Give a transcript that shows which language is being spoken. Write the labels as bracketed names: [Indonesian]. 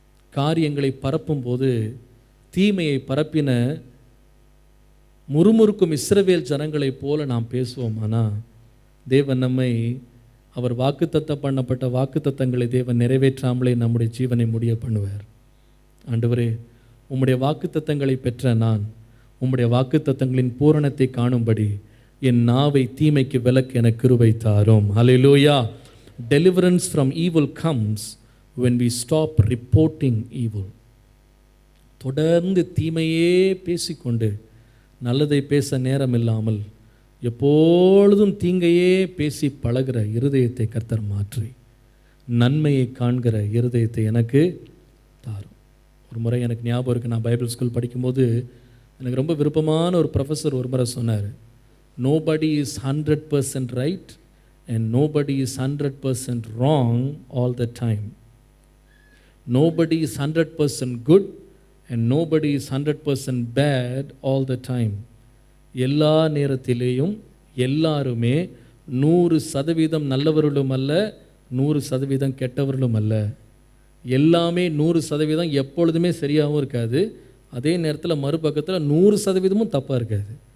[Tamil] காரியங்களை பரப்பும்போது தீமையை பரப்பின முறுமுறுக்கும் இஸ்ரவேல் ஜனங்களைப் போல நாம் பேசுவோமானா, தேவன் நம்மை, அவர் வாக்குத்தத்தம் பண்ணப்பட்ட வாக்குத்தத்தங்களை தேவன் நிறைவேற்றாமலே நம்முடைய ஜீவனை முடிய பண்ணுவார். ஆண்டவரே, உம்முடைய வாக்குத்தத்தங்களை பெற்ற நான் உம்முடைய வாக்குத்தத்தங்களின் பூரணத்தை காணும்படி என் நாவை தீமைக்கு விலக்கு என கிருபை தாரும். ஹல்லேலூயா. [English] Deliverance from evil comes when we stop reporting evil. [Tamil] தொடர்ந்து தீமையே பேசிக்கொண்டு நல்லதை பேச நேரம் இல்லாமல் எப்பொழுதும் தீங்கையே பேசி பழகிற இருதயத்தை கர்த்தர் மாற்றி நன்மையை காண்கிற இருதயத்தை எனக்கு தாரும். ஒரு முறை எனக்கு ஞாபகம் இருக்குது, நான் பைபிள் ஸ்கூல் படிக்கும்போது எனக்கு ரொம்ப விருப்பமான ஒரு ப்ரொஃபஸர் ஒரு முறை சொன்னார், [English] nobody is 100% right and nobody is 100% wrong all the time. Nobody is 100% good and nobody is 100% bad all the time. [Tamil] எல்லா நேரத்திலேயும் எல்லாருமே 100% நல்லவர்களும் அல்ல, 100% கெட்டவர்களும் அல்ல. எல்லாமே 100% எப்பொழுதுமே சரியாகவும் இருக்காது, அதே நேரத்தில் மறுபக்கத்தில் 100% தப்பாக இருக்காது.